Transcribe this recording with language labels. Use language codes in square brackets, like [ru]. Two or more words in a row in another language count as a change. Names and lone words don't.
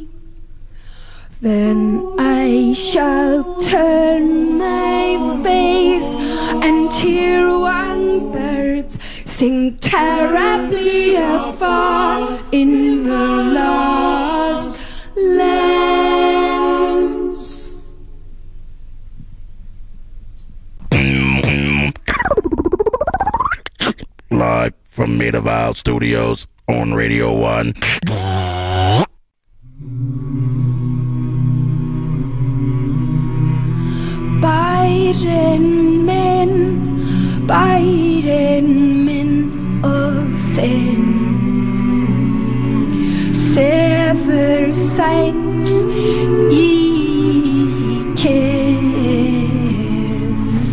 [en] Then I shall turn my face and hear one bird sing terribly afar in the lost lands. Live from Vale Studios on Radio 1. [is] Bærin minn og þinn, sefur sæll í kyrrð.